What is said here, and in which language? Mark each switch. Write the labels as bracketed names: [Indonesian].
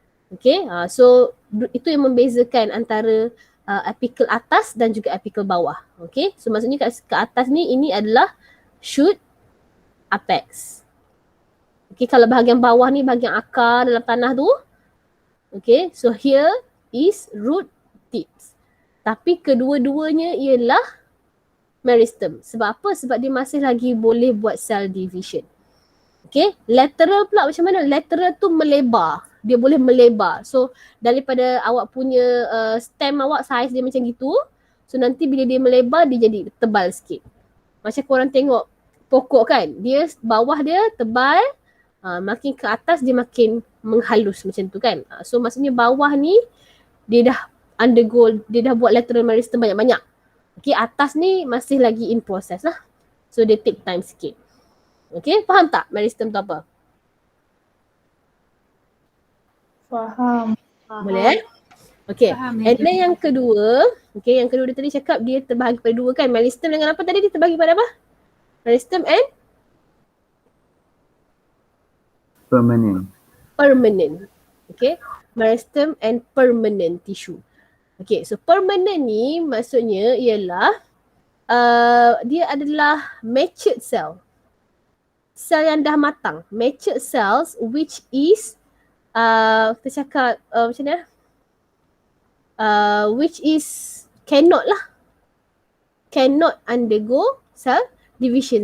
[Malay] Okay, so itu yang membezakan antara apical atas dan juga apical bawah. Okay, so maksudnya ke atas ni, ini adalah shoot apex. Okay, kalau bahagian bawah ni bahagian akar dalam tanah tu. [English] Okay, so here is root tips. [Malay] Tapi kedua-duanya ialah meristem. Sebab apa? Sebab dia masih lagi boleh buat cell division. Okay, lateral pula macam mana? Lateral tu melebar. Dia boleh melebar. So daripada awak punya stem awak, size dia macam gitu. So nanti bila dia melebar, dia jadi tebal sikit. Macam korang tengok pokok kan, dia bawah dia tebal, makin ke atas dia makin menghalus macam tu kan. So maksudnya bawah ni dia dah undergo, dia dah buat lateral meristem banyak-banyak. Okay, atas ni masih lagi in process lah. So dia take time sikit. Okay, faham tak meristem tu apa? Faham. Boleh? Okay, and then yang kedua, okay, yang kedua dia tadi cakap dia terbahagi pada 2 kan. Meristem dengan apa tadi? Dia terbahagi pada apa? [English] Meristem and? Permanent. Okay, meristem and permanent tissue. [Malay] Okay, so permanent ni maksudnya ialah dia adalah matured cell. Sel yang dah matang. [English] Matured cells which is [Malay] kita cakap macam mana? [English] Which is cannot undergo cell division.